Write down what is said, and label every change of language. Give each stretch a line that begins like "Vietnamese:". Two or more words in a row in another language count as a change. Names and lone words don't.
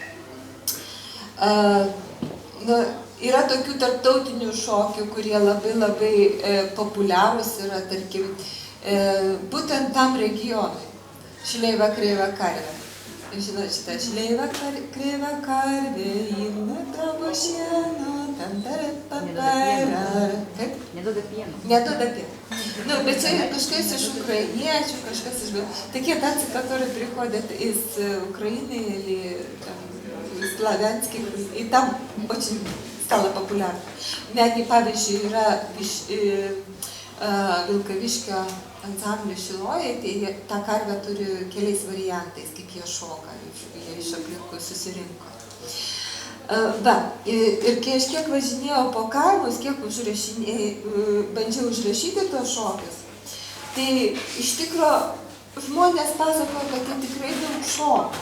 Lithuanian: Yra tokių tarptautinių šokių, kurie labai populiarūs yra, tarkim, būtent tam regionui. Šleiva kreiva karvė. Žinot šitą šleiva kreiva karvė, jinai travo šieno, Neduoda pieno. Neduoda pieno. Bet čia kažkas iš ukrainiečių, kažkas iš...
Russian: Такие танцы, которые приходят из Украины или из славянских, и там очень стало популярно.
Lithuanian: Netgi, pavyzdžiui, yra Vilkaviškio ansamblio Šiloje, tai tą karvę turi keliais variantais, kaip jie šoka, jie iš aplinkui susirinko. Ir kai aš kiek važinėjau po kaimus, kiek bandžiau užrašyti tos šokius, tai iš tikro žmonės pasakojo, kad jie tikrai daug šoko.